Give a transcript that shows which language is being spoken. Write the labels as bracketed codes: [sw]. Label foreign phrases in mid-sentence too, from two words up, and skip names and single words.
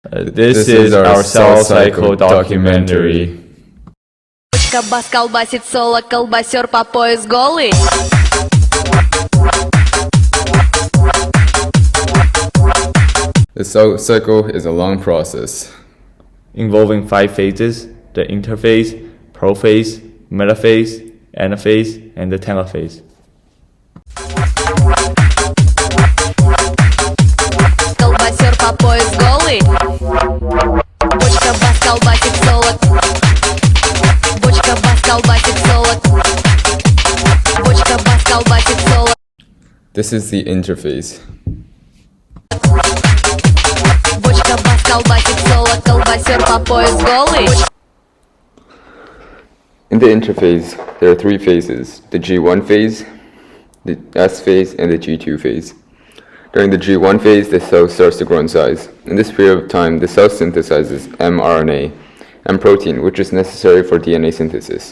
[en] This is our cell cycle documentary. [ru] Бочка бас колбасит соло, колбасер по пояс голый. [en] The cell cycle is a long process involving 5 phases: the interphase, prophase, metaphase, anaphase, and the telophase. [ru] Колбасер по пояс голый. Бочка бас колбасит соло. Бочка бас колбасит соло. Бочка бас колбасит соло. [en] This is the interphase. [ru] Бочка бас колбасит соло. Колбасер по пояс голый. [en] In the interphase, there are 3 phases: the G1 phase, the S phase, and the G2 phase. During the G1 phase, the cell starts to grow in size. In this period of time, the cell synthesizes mRNA and protein, which is necessary for DNA synthesis.